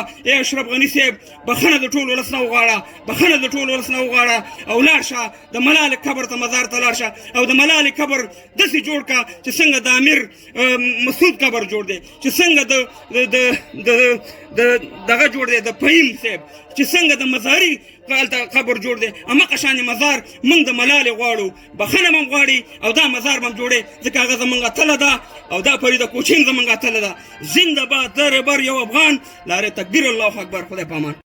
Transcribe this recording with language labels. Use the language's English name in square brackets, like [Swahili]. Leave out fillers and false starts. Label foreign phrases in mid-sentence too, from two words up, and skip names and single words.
[Pashto] ای اشرف غني صاحب بخښنه د ټول ولس نه وغواړه، بخښنه د ټول ولس نه وغواړه او لاړ شه د ملالې قبر ته، مزار ته لاړ شه او د ملالې قبر داسې جوړ کړه چې څنګه د امیر مسعود قبر جوړ دی، چې څنګه دغه جوړ دی د فهیم صاحب، چې څنګه د مزاري قبر جوړ دی. هماغه شانې مزار موږ د ملالې غواړو، بخښنه به هم غواړي او دا مزار به هم جوړی، ځکه هغه زموږ اتله ده او دا فریده کوچۍ زموږ اتله ده. [Persian] زنده باد در بر یو افغان، نعره تکبیر [Arabic] الله اکبر. [Pashto] خدای په امان.